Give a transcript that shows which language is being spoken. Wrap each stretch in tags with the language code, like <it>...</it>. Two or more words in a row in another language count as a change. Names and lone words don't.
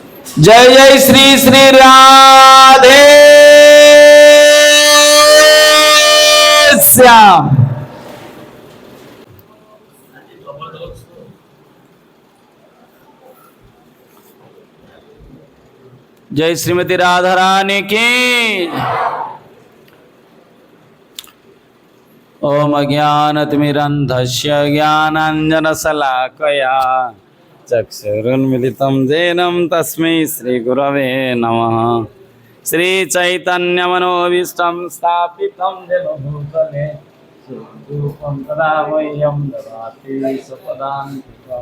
<hi>जय जय श्री श्री राधे श्याम। जय श्रीमती राधा रानी की।</hi> <sa>ओम अज्ञानतिमिरन्धस्य ज्ञानाञ्जनशलाकया चक्षुरुन्मिलितं येन तस्मै श्रीगुरवे नमः। श्रीचैतन्यमनोभीष्टं स्थापितं येन भूतले स्वरूपं तदा मह्यं ददाति स्वपदान्तिकं।</sa>